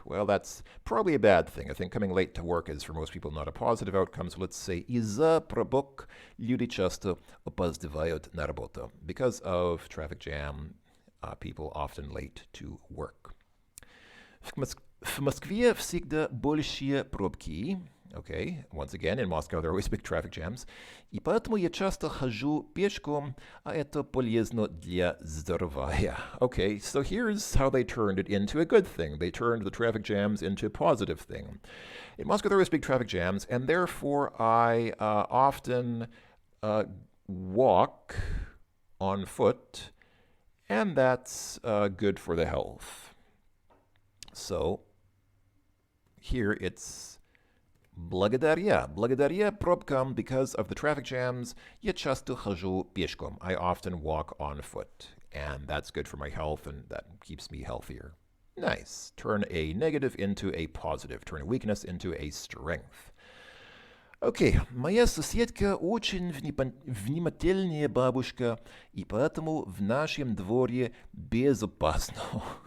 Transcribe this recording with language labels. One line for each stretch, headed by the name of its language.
English: Well, that's probably a bad thing. I think coming late to work is for most people not a positive outcome. So let's say
Russian: из-за пробок люди часто опаздывают на работу.
English: Because of traffic jam, people often late to work.
Russian: В Москве всегда большие пробки.
English: Okay, once again, in Moscow there are always big traffic jams.
Russian: И поэтому я часто хожу пешком, а это полезно для здоровья.
English: Okay, so here's how they turned it into a good thing. They turned the traffic jams into a positive thing. In Moscow there are always big traffic jams, and therefore I often walk on foot, and that's good for the health. So here it's
Russian: благодаря пробкам,
English: because of the traffic jams,
Russian: я часто хожу пешком.
English: I often walk on foot, and that's good for my health, and that keeps me healthier. Nice. Turn a negative into a positive. Turn a weakness into a strength.
Russian: Okay, моя соседка очень внимательная бабушка, и поэтому в нашем дворе безопасно.